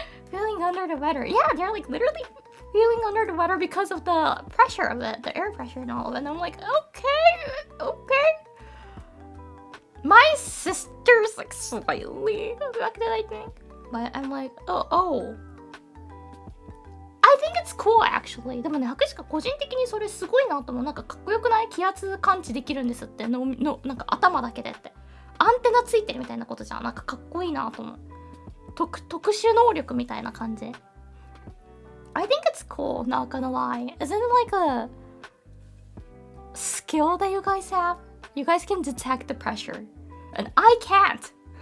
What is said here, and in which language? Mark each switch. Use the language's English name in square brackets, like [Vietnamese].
[English] Feeling under the weather. Yeah, they're like literally feeling under the weather because of the pressure of it, the air pressure and all of it. And I'm like, okay. My sister's like slightly affected, I think. But I'm like, oh. I think it's cool actually. [Japanese] でもね、博士が個人的にそれすごいなと思う。なんかかっこよくない？気圧感知できるんですってのなんか頭だけでって。アンテナついてるみたいなことじゃん。なんかかっこいいなと思う。特殊能力みたいな感じ。 [English] I think it's cool, not gonna lie. Isn't it like a skill that you guys have? You guys can detect the pressure. And I can't.